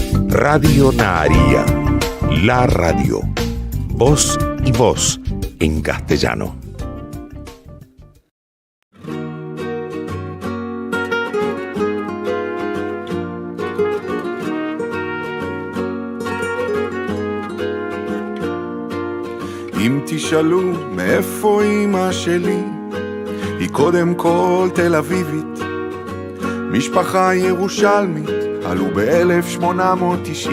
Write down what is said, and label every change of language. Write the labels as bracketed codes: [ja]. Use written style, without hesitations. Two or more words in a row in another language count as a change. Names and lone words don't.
[es] Radio Naharía, la radio. Voz y voz en castellano. [he] אם תשאלו מאיפה אמא שלי, היא קודם כל תל אביבית, משפחה ירושלמית, עלו ב-1890.